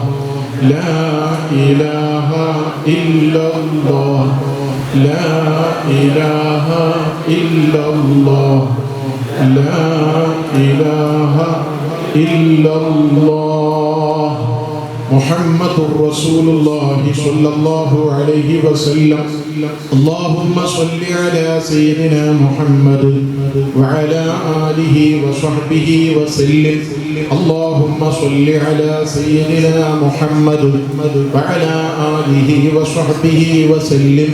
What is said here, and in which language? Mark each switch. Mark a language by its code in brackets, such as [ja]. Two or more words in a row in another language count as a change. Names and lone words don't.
[ar] لا إله إلا الله. لا إله إلا الله. لا إله إلا الله. محمد رسول الله صلى الله عليه وسلم. اللهم صل على سيدنا محمد وعلى آله وصحبه وسلم. اللهم صل على سيدنا محمد وعلى آله وصحبه وسلم.